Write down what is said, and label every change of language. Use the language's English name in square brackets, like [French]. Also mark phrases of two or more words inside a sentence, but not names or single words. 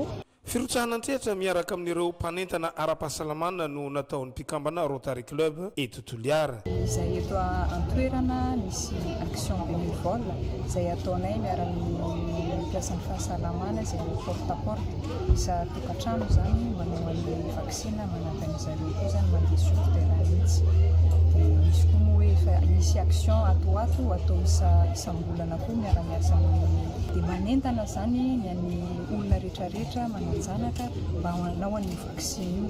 [Malagasy] firotsahana antrehatra miaraka amin'ireo mpanentana ara-pahasalamana no nataon'ny mpikambana Rotary Club eto Toliara izay eto antoerana misy [French] action bénévole [Malagasy] izay ataonay miara-amin'ny mpiasan'ny fahasalamana izay porte-à-porte isa tokantrano zany manao an'ilay vaksina manampin'izareo koa zany mandeha [French] sur terrain [Malagasy] mihitsy dia misy koa moa hoe efa misy action atoato atao isam-bolana koa miara-miasa dia manentana zany ny an'ny olona rehetrarehetra mananjanaka mba hanao an'ny vaksiny